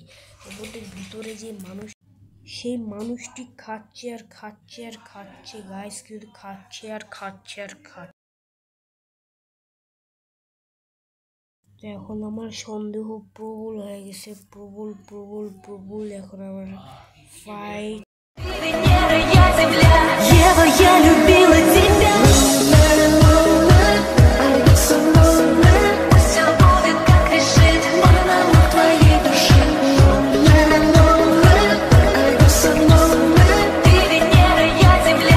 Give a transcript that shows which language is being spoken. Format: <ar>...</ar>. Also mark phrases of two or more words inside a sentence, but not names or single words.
<bn>রোবটের ভিতরে যে মানুষ, সেই মানুষটি খাচ্ছে আর খাচ্ছে আর খাচ্ছে গাইস, কিন্তু খাচ্ছে আর খাচ্ছে আর খাচ্ছে। তো এখন আমার সন্দেহ প্রবল হয়ে গেছে, প্রবল প্রবল প্রবল। এখন আমার ফাইট।</bn> <ru>Ева, я любила тебя. Пусть всё будет, как решит монолог твоей души. Ты Венера, я Земля.</ru>